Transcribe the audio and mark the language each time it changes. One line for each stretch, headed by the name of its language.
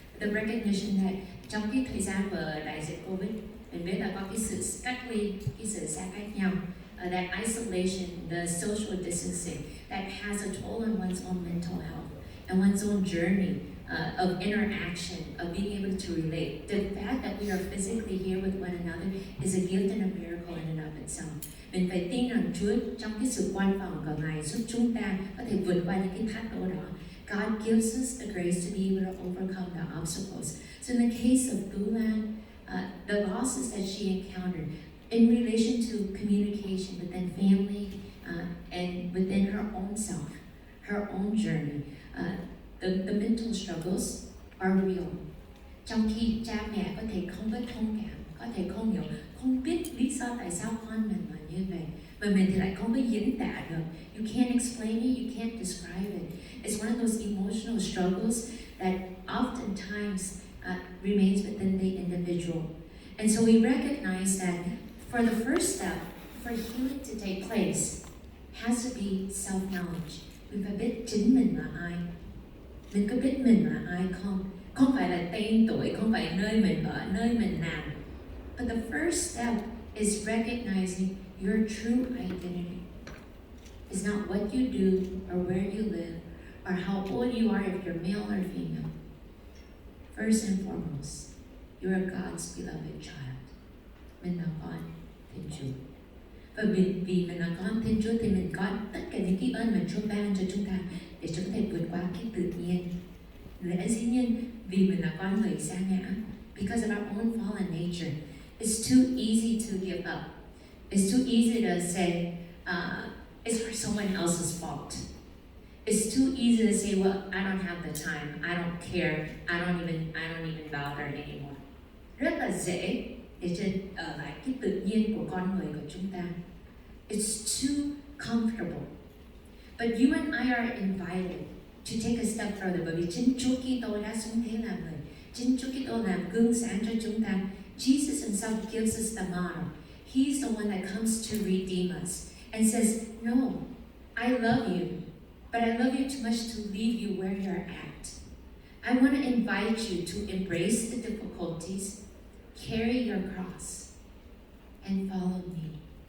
English: The recognition that
Vietnamese: trong cái thời gian mà đại dịch Covid, mình biết là có cái sự cách ly, cái sự xa cách nhau,
English: that isolation, the social distancing, that has a toll on one's own mental health and one's own journey of interaction, of being able to relate. The fact that we are physically here with one another is a gift and a miracle in and of itself.
Vietnamese: Mình phải tin rằng Chúa trong cái sự quan phòng của Ngài giúp chúng ta có thể vượt qua những cái thách đố đó.
English: God gives us the grace to be able to overcome the obstacles. So in the case of Bulan, the losses that she encountered in relation to communication within family and within her own self, her own journey, the mental struggles are real.
Vietnamese: Trong khi cha mẹ có thể không biết thông cảm, có thể không hiểu, không biết lý do tại sao con mình là như vậy, mà mình thì lại không có diễn tả được.
English: You can't explain it, you can't describe it. It's one of those emotional struggles that oftentimes remains within the individual. And so we recognize that for the first step, for healing to take place, has to be self-knowledge.
Vietnamese: Mình phải biết chính mình là ai. Mình có biết mình là ai không? Không phải là tên tuổi, không phải nơi mình ở, nơi mình làm.
English: But the first step is recognizing your true identity. It's not what you do or where you live or how old you are, if you're male or female. First and foremost, you are God's beloved child.
Vietnamese: Mình là con Thiên Chúa. Và vì mình là con Thiên Chúa thì mình có tất cả những cái ơn mà Chúa ban cho chúng ta để chúng ta có thể vượt qua cái tự nhiên. Lẽ dĩ nhiên vì mình là con người sa ngã,
English: because of our own fallen nature, it's too easy to give up. It's too easy to say it's for someone else's fault. It's too easy to say, well, I don't have the time, I don't care, I don't even bother anymore.
Vietnamese: Rất là dễ để ở lại cái tự nhiên của con người của chúng ta.
English: It's too comfortable. But you and I are invited to take a step further,
Vietnamese: bởi vì chính Chúa Kitô đã xuống thế làm người. Chính Chúa Kitô làm gương sáng cho chúng ta.
English: Jesus himself gives us the model. He's the one that comes to redeem us and says, no, I love you, but I love you too much to leave you where you're at. I want to invite you to embrace the difficulties, carry your cross, and follow me.